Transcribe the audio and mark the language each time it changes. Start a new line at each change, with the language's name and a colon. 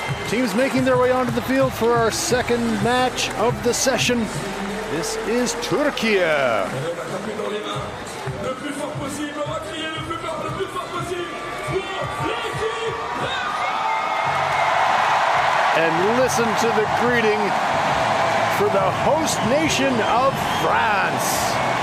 English: Teams making their way onto the field for our second match of the session. This is Turkey.
French: On va taper dans les mains le plus fort possible. On va crier le plus fort possible pour l'équipe de
English: And listen to the greeting for the host nation of France.